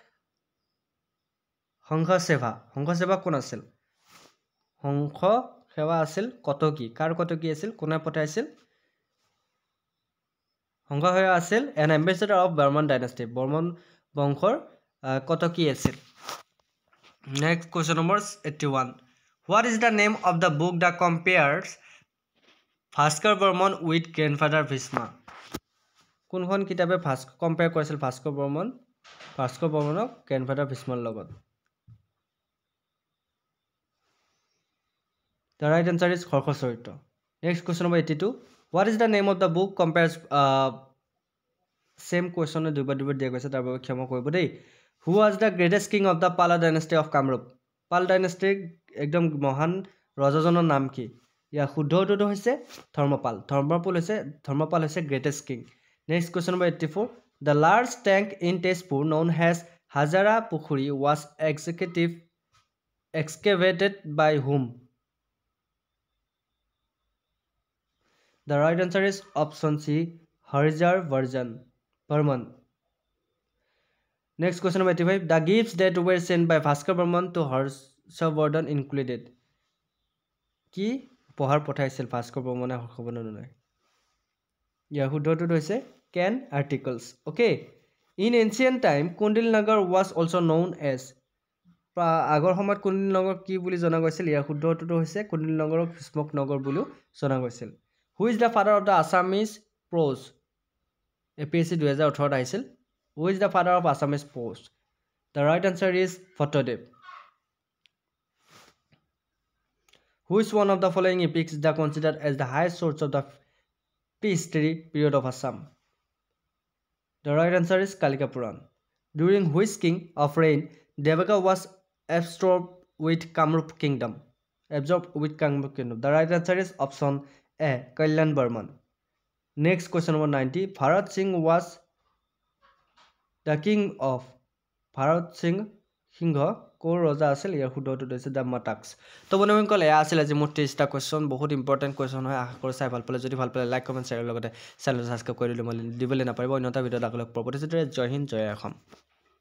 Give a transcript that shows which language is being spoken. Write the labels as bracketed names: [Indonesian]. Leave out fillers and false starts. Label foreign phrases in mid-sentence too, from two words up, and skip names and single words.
[Assamese] হংসসেৱা কোন আছিল হংসসেৱা আছিল কতকী কাৰ কতকী আছিল কোনে পঠাইছিল হংসসেৱা আছিল [English] An ambassador of Burman dynasty [Assamese] বৰ্মন বংশৰ কতকী আছিল [English] Next question number 81 what is the name of the book the compares Bhaskar Burman with grandfather Bhishma [Assamese] কোনখন কিতাপে কম্পেয়াৰ কৰিছিল ভাস্কৰ বৰ্মনক গ্ৰেণ্ডফাদাৰ ভীষ্মৰ লগত [English] The right answer is Khorkho Charitra. Next question number 82. What is the name of the book compares same question [Assamese] দুইবাৰ দিয়া গৈছে তাৰ বাবে ক্ষমা কৰিব দেই [English] Who was the greatest king of the Pala dynasty of Kamrup? [Assamese] Pala dynasty একদম মহান ৰজাজনৰ নাম কি ইয়াৰ শুদ্ধ উত্তৰটো হৈছে ধৰ্মপাল হৈছে [English] greatest king. Next question number 84. The large tank in Tezpur known as Hazara Pukhuri was excavated by whom? The right answer is option C, Harzar Burman. Next question number 85. The gifts that were sent by Bhaskar Burman to Harshavardhan included. [Assamese] কি উপহাৰ পঠাইছিল ভাস্কৰ বৰ্মনে হৰ্ষবৰ্ধনলৈ ইয়াৰ শুদ্ধ উত্তৰটো হৈছে [English] can articles. Okay. In ancient time, Kundil Nagar was also known as [Assamese] আগৰ সময়ত কুণ্ডিল নগৰ কি বুলি জনা গৈছিল ইয়াৰ শুদ্ধ উত্তৰটো হৈছে কুণ্ডিল নগৰক ভীষ্মক নগৰ বুলিও জনা গৈছিল [English] Who is the father of the Assamese prose? APSC 2018 আহিছিল Who is the father of Assamese prose? The right answer is Bhattadev. Which one of the following epics is considered as the highest source of the prehistory period of Assam? The right answer is Kalika Puran. During which king of reign Devaka was absorbed with Kamrup kingdom? The right answer is option A. Kalyan Burman. Next question number 90. Bharat Singh was the king of [Assamese] Bharat Singh কৰ ৰজা আছিল ইয়াৰ শুদ্ধ উত্তৰটো হৈছে দ্য মাটাক্স তো বন্ধুসকল এয়া আছিল আজি মোৰ 30টা কুৱেশ্যন বহুত [English] important question [Assamese] হয় আশা কৰোঁ চাই ভাল পালে যদি ভাল পালে লাইক কমেণ্ট শ্বেয়াৰৰ লগতে চেনেলটো ছাবস্ক্ৰাইব কৰি দিবলৈ নাপাৰিব অন্যটা ভিডিঅ'ত আপোনালোক পৰৱৰ্তী জয় হিন্দ জয় অসম